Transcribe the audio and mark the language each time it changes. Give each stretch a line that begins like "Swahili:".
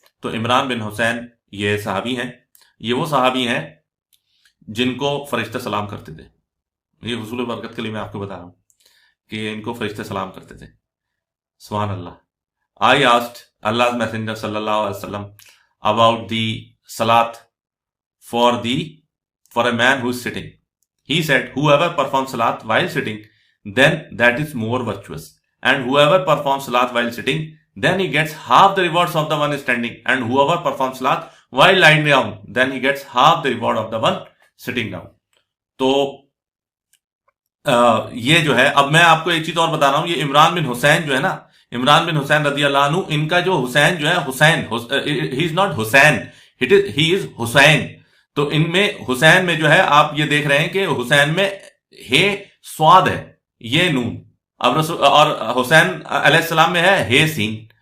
Urdu: تو عمران بن حسین یہ صحابی ہیں. یہ وہ صحابی ہیں جن کو فرشتے سلام کرتے تھے. یہ حصول برکت کے لیے میں آپ کو بتا رہا ہوں کہ ان کو فرشتے سلام کرتے تھے. سبحان اللہ.
English: I asked Allah's Messenger sallallahu alaihi wasallam about the salat for a man who is sitting. He said, whoever performs salat while sitting, then that is more virtuous. And whoever performs salat while sitting, then he gets half the rewards of the one standing. And whoever performs salat while lying down, then he gets half the reward of the one sitting down.
Urdu: تو یہ جو ہے، اب میں آپ کو ایک چیز اور بتا رہا ہوں. یہ عمران بن حسین جو ہے نا، عمران بن حسین رضی اللہ عنہ، ان کا جو حسین جو ہے، حسین
English: He is not Hussain, he is Hussain.
Urdu: تو ان میں حسین میں جو ہے آپ یہ دیکھ رہے ہیں کہ حسین میں ہے سواد ہے، یہ نون، اب اور حسین علیہ السلام میں ہے سین.